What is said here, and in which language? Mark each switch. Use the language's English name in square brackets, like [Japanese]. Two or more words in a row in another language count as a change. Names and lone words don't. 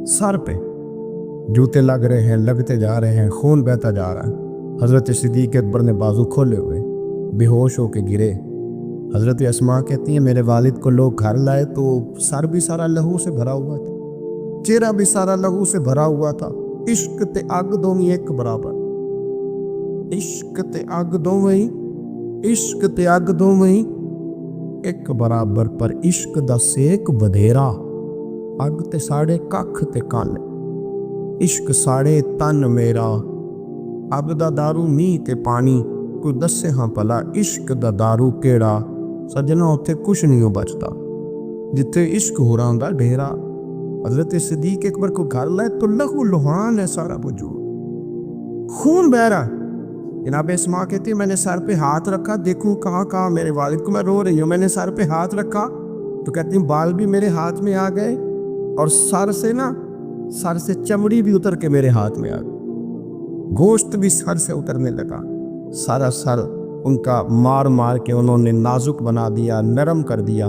[Urdu] سر پہ جوتے لگ رہے ہیں، لگتے جا رہے ہیں، خون بہتا جا رہا ہے۔ حضرت صدیق اکبر نے بازو کھولے ہوئے بے ہوش ہو کے گرے۔ حضرت اسماء کہتی ہیں میرے والد کو لوگ گھر لائے تو سر بھی سارا لہو سے بھرا ہوا تھا، چہرہ بھی سارا لہو سے بھرا ہوا تھا۔ [Punjabi] عشق تے اگ دوویں ایک برابر، عشق تے اگ دوویں، عشق تے اگ دوویں ایک برابر، پر عشق دا سیک بدھیرا، اگ تے ساڑے ککھ تے کالے، عشق ساڑے تن میرا، اب دا دارو نہیں تے پانی، کوئی دسے ہاں پلا عشق دا دارو کیڑا، سجنا اتھے کچھ نہیں ہو بچتا جتھے عشق ہو رہا ہوندا ڈھیرا۔ [Urdu] حضرت صدیق اکبر کو گھر لائے تو لہو لہان ہے سارا وجود، خون بہ رہا۔ جناب اسماء کہتی ہے میں نے سر پہ ہاتھ رکھا، دیکھوں کہاں میرے والد کو، میں رو رہی ہوں، میں نے سر پہ ہاتھ رکھا تو کہتی ہوں بال بھی میرے ہاتھ میں آ گئے، اور سر سے چمڑی بھی اتر کے میرے ہاتھ میں آ گئی، گوشت بھی سر سے اترنے لگا، سارا سر ان کا مار مار کے انہوں نے نازک بنا دیا، نرم کر دیا۔